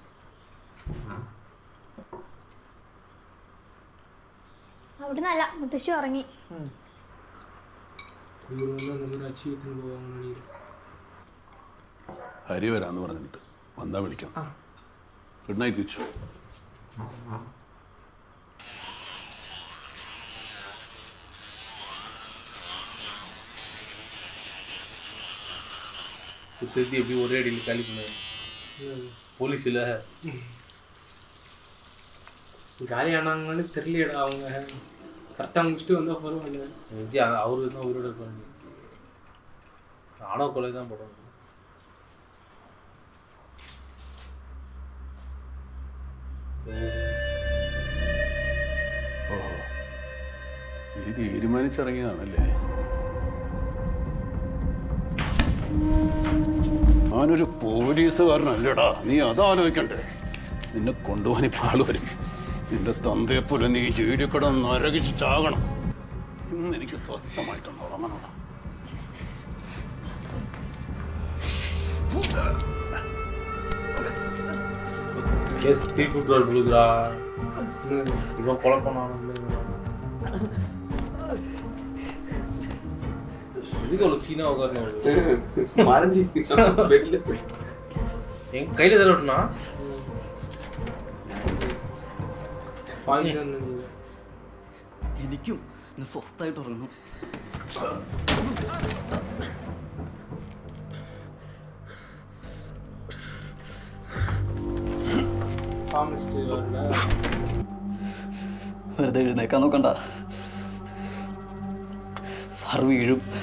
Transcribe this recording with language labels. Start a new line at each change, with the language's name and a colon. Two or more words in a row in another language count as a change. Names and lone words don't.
Malayalam: അവിടെ നല്ല മുത്തശ്ശി ഉറങ്ങി. ഹരി വരാന്ന് പറഞ്ഞിട്ട് വന്നാ വിളിക്കാം.
English: good night കിച്ചു.
Tamil: எப்படி ஒரே அடியில் காலிக்கணும். போலீஸ் இல்லை காலி ஆனாங்கன்னு தெரியலடா. அவங்க கரெக்டாக முடிச்சுட்டு வந்தால் பரவாயில்ல. அவரு தான் உயிரோட இருப்பாங்க. ஆணவ கொலை தான் போடுவாங்க.
Malayalam: ഓഹോ, നീ തീരുമാനിച്ചിറങ്ങിയതാണല്ലേ? ഞാനൊരു പോലീസുകാരനല്ലടാ, നീ അതാലോചിക്കണ്ടേ? നിന്നെ കൊണ്ടുപോകാൻ ഇപ്പോൾ ആള് വരും. നിന്റെ തന്തയെപ്പോലെ നീ ജയിലിൽ കിടന്ന് നരകിച്ച് ചാകണം. ഇന്ന് എനിക്ക് സ്വസ്ഥമായിട്ടൊന്ന് ഉറങ്ങണം.
Tamil: இவன் கொலை பண்ணானு இதுக்கு அவ்வளோ சீனா உட்காரணும். மறைஞ்சி என் கையில் தரட்டுனா
Malayalam: എനിക്കും സ്വസ്ഥമായിട്ട് ഉറങ്ങും. വെറുതെ എഴുന്നേക്കാൻ നോക്കണ്ട, സാർ വീഴും.